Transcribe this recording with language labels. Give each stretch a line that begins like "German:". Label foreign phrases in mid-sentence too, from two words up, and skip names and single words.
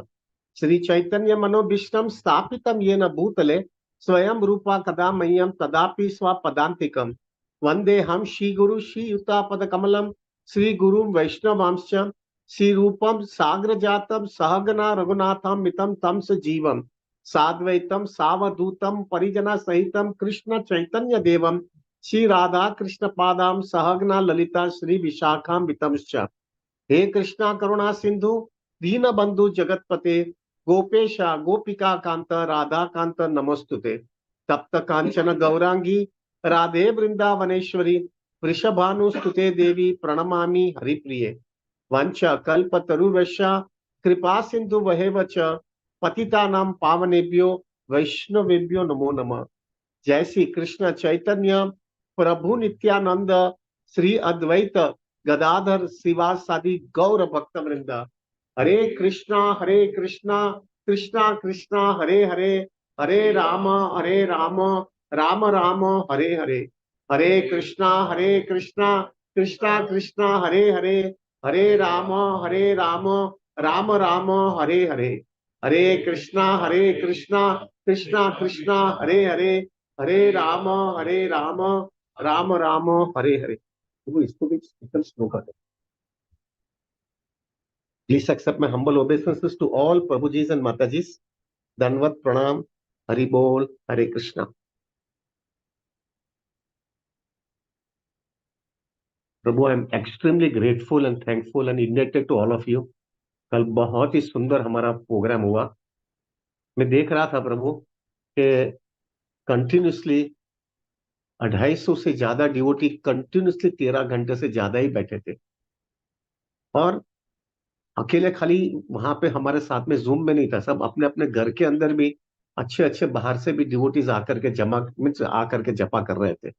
Sanskrit: श्री चैतन्य मनोभीष्टं स्थापितं येन भूतले स्वयं रूपा कदा मह्यं तदापि स्वपदान्तिकं वन्देऽहं श्रीगुरु श्रीयुतापदकमलं श्रीगुरुं वैष्णवांश्च श्रीरूपं साग्रजातं सहगना रघुनाथं मितं तं सजीवं साद्वैतं सावधूतं परिजनसहितं कृष्ण चैतन्य देवं श्री राधा कृष्ण पादाम सहगना ललिता श्री विशाखाम वितमश्च। हे कृष्णा करुणा सिंधु दीन बंधु जगतपते गोपेशा गोपिका कांत राधा कांत नमस्तुते। तप्त कांचन गौरांगी राधे वृंदावनेश्वरी वृषभानुस्तुते देवी प्रणमामि हरिप्रिये। वंश कल्प तरुवश्य कृपा सिंधु वहेव च पतितानां पावनेभ्यो वैष्णवेभ्यो नमो नमः। जय श्री कृष्ण चैतन्य प्रभु नित्यानंद श्री अद्वैत गदाधर श्रीवासादि गौर भक्त वृंद। हरे कृष्णा कृष्णा कृष्णा हरे हरे हरे राम राम राम हरे हरे। हरे कृष्णा कृष्णा कृष्णा हरे हरे हरे राम राम राम हरे हरे। हरे कृष्णा कृष्णा कृष्णा हरे हरे हरे राम राम राम हरे हरे।
Hindi: वो इसको भी स्लो कर दे।
English: Please accept my humble obeisances to all Prabhujis and Matajis.
Hindi: दंडवत प्रणाम, हरि बोल, हरे कृष्ण. प्रभु,
English: I am extremely grateful and thankful and indebted to all of you.
Hindi: कल बहुत ही सुंदर हमारा प्रोग्राम हुआ। मैं देख रहा था प्रभु कि कंटिन्यूसली 250 से ज्यादा डिवोटी कंटिन्यूसली 13 घंटे से ज्यादा ही बैठे थे, और अकेले खाली वहां पे हमारे साथ में जूम में नहीं था, सब अपने अपने घर के अंदर भी अच्छे अच्छे बाहर से भी डिवोटीज आकर के जमा मीन्स आकर के जपा कर रहे थे।